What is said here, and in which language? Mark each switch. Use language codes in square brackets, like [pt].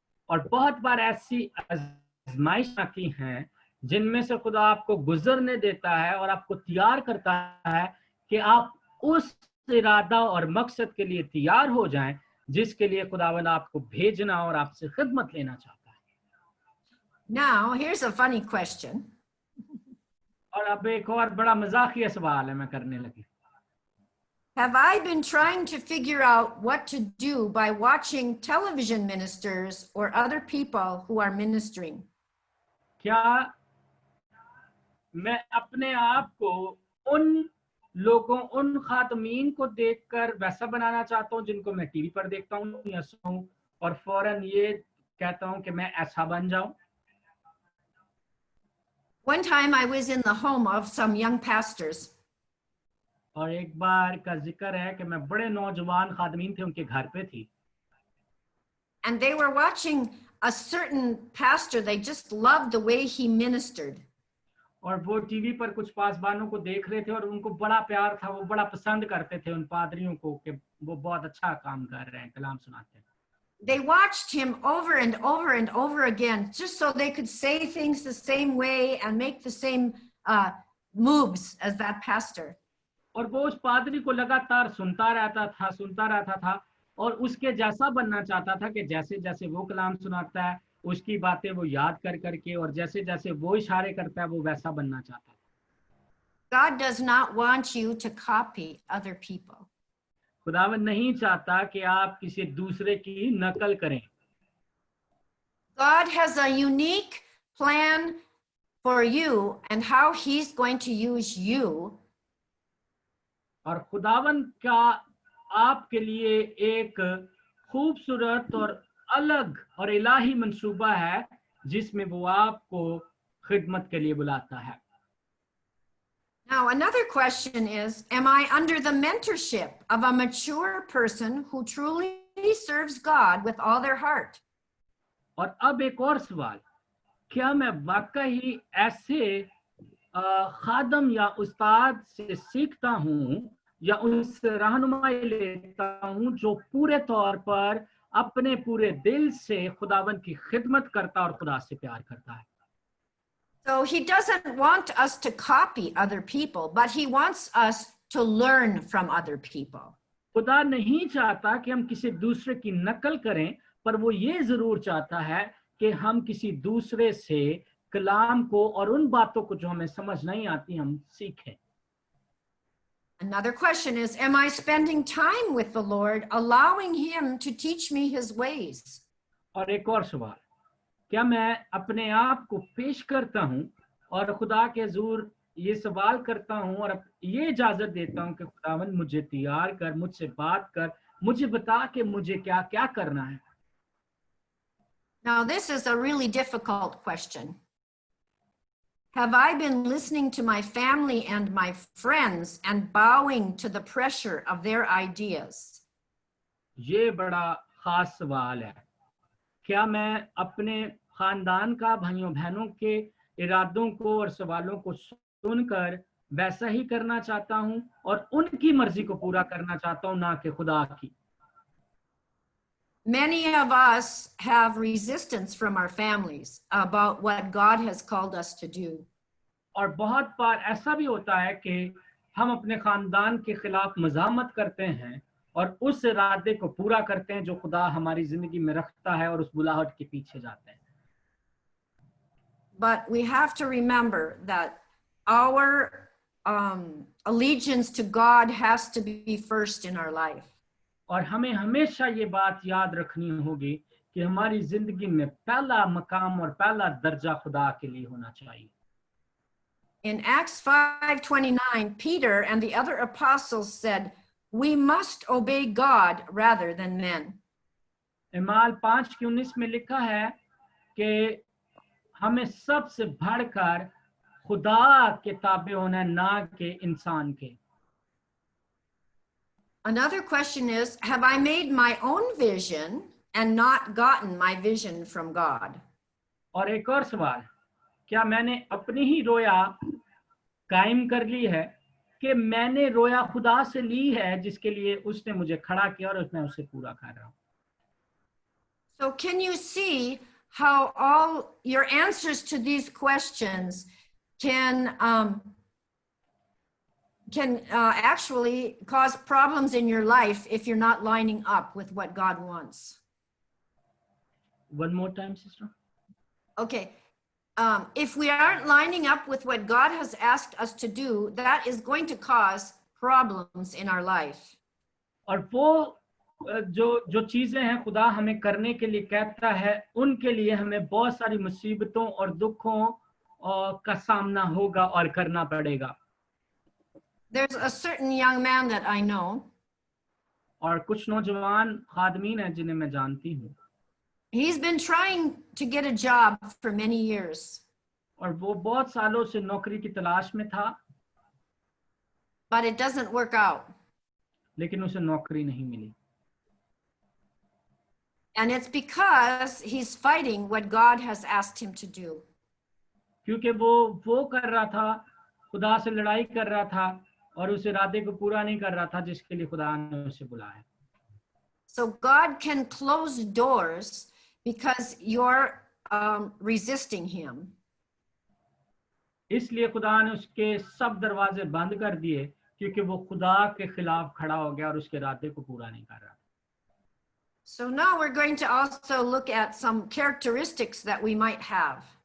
[hi] और बहुत बार ऐसी आजमाइश आती हैं जिनमें से खुदा आपको गुजरने देता है और आपको तैयार करता है कि आप उस इरादा और मकसद के लिए तैयार हो जाएं जिसके लिए खुदावंद आपको भेजना और आपसे खिदमत लेना चाहता है। [en] Now, here's a funny question. [hi] और अब एक और बड़ा मजाकिया सवाल है मैं करने लगी। [en] Have I been trying to figure out what to do by watching television ministers or other people who are ministering? [hi] क्या मैं अपने आप को उन लोगों, उन खातमीन को देखकर वैसा बनाना चाहता हूँ जिनको मैं टीवी पर देखता हूँ या सुनूं, और फौरन ये कहता हूँ कि मैं ऐसा बन जाऊं। [en] One time I was in the home of some young pastors. [hi] और एक बार का जिक्र है कि मैं बड़े नौजवान खातमीन थे, उनके घर पे थी। [en] And they were watching a certain pastor. They just loved the way he ministered. [hi] और वो टीवी पर कुछ पासबानों को देख रहे थे और उनको बड़ा प्यार था, वो बड़ा पसंद करते थे उन पादरियों को कि वो बहुत अच्छा काम कर रहे हैं, कलाम सुनाते हैं। [en] They watched him over and over and over again, just so they could say things the same way and make the same moves as that pastor. [hi] और वो उस पादरी को लगातार सुनता रहता था और उसके जैसा बनना चाहता था कि जैसे जैसे वो कलाम सुनाता है उसकी बातें वो याद कर करके, और जैसे जैसे वो इशारे करता है वो वैसा बनना चाहता है। [en] God does not want you to copy other people. [hi] खुदावंद नहीं चाहता कि आप किसी दूसरे की नकल करें। [en] God has a unique plan for you and how he's going to use you. [hi] और खुदावंद का आपके लिए एक खूबसूरत और अलग और इलाही मंसूबा है जिसमें वो आपको खिदमत के लिए बुलाता है। [en] Now, another question is, am I under the mentorship of a mature person who truly serves God with all their heart? [hi] और अब एक और सवाल, क्या मैं वाकई ऐसे खादम या उस्ताद से सीखता हूँ या उनसे रहनुमाई लेता हूँ जो पूरे तौर पर अपने पूरे दिल से खुदावन की खिदमत करता और खुदा से प्यार करता है। [en] So he doesn't want us to copy other people, but he wants us to learn from other people. [hi] खुदा नहीं चाहता कि हम किसी दूसरे की नकल करें, पर वो ये जरूर चाहता है कि हम किसी दूसरे से कलाम को और उन बातों को जो हमें समझ नहीं आती हम सीखें। [en] Another question is, am I spending time with the Lord, allowing him to teach me his ways? [hi] और एक और सवाल, क्या मैं अपने आप को पेश करता हूँ और खुदा के हुजूर ये सवाल करता हूँ और ये इजाजत देता हूँ कि खुदावन मुझे तैयार कर, मुझसे बात कर, मुझे बता कि मुझे क्या क्या करना है। [en] Now, this is a really difficult question. Have I been listening to my family and my friends and bowing to the pressure of their ideas? [hi] ये बड़ा खास सवाल है। क्या मैं अपने खानदान का, भाइयों बहनों के इरादों को और सवालों को सुनकर वैसा ही करना चाहता हूं और उनकी मर्जी को पूरा करना चाहता हूं, ना कि खुदा की। [en] Many of us have resistance from our families about what God has called us to do. [hi] और बहुत बार ऐसा भी होता है कि हम अपने खानदान के खिलाफ मज़ामत करते हैं और उस इरादे को पूरा करते हैं जो खुदा हमारी जिंदगी में रखता है और उस बुलाहट के पीछे जाते हैं। [en] But we have to remember that our allegiance to God has to be first in our life. [hi] और हमें हमेशा ये बात याद रखनी होगी कि हमारी जिंदगी में पहला मकाम और पहला दर्जा खुदा के लिए होना चाहिए। [en] In Acts 5:29, Peter and the other apostles said, "We must obey God rather than men." [hi] इमाल 5:19 में लिखा है कि हमें सबसे बढ़कर खुदा के ताबे होना है, ना कि इंसान के। [en] Another question is, have I made my own vision and not gotten my vision from God? [hi] और एक और सवाल, क्या मैंने अपनी ही रोया कायम कर ली है कि मैंने रोया खुदा से ली है जिसके लिए उसने मुझे खड़ा किया और मैं उसे पूरा कर रहा हूँ। [en] So can you see how all your answers to these questions can actually cause problems in your life if you're not lining up with what God wants? One more time, sister. Okay. If we aren't lining up with what God has asked us to do, that is going to cause problems in our life. [hi] और वो जो चीजें हैं खुदा हमें करने के लिए कहता है, उनके लिए हमें बहुत सारी मुसीबतों और दुखों का सामना होगा और करना पड़ेगा। [en] There's a certain young man that I know. [hi] और कुछ नौजवान खादमीन हैं जिन्हें मैं जानती हूँ। [en] He's been trying to get a job for many years. [hi] और वो बहुत सालों से नौकरी की तलाश में था। [en] But it doesn't work out. [hi] लेकिन उसे नौकरी नहीं मिली। [en] And it's because he's fighting what God has asked him to do. [hi] क्योंकि वो कर रहा था, खुदा से लड़ाई कर रहा था और उस इरादे को पूरा नहीं कर रहा था जिसके लिए खुदा ने उसे बुलाया। [en] So God can close doors because you're resisting him. [hi] इसलिए खुदा ने उसके सब दरवाजे बंद कर दिए क्योंकि वो खुदा के खिलाफ खड़ा हो गया और उसके इरादे को पूरा नहीं कर रहा। [en] So now we're going to also look at some characteristics that we might have.